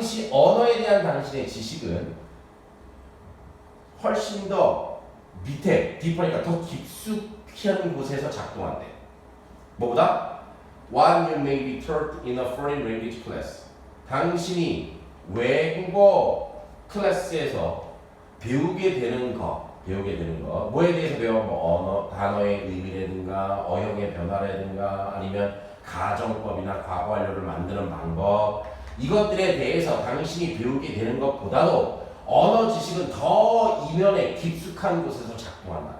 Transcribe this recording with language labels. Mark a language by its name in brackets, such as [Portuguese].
[Korean] 언어에 대한 당신의 지식은 훨씬 더 밑에, 딥하니까 더 깊숙이 하는 곳에서 작동한대. 뭐보다? [English] What you may be taught in a foreign language class. [Korean] 당신이 외국어 클래스에서 배우게 되는 거. 뭐에 대해서 배워? 뭐 언어, 단어의 의미라든가, 어형의 변화라든가, 아니면 가정법이나 과거 완료를 만드는 방법. 이것들에 대해서 당신이 배우게 되는 것보다도 언어 지식은 더 이면에 깊숙한 곳에서 작동한다.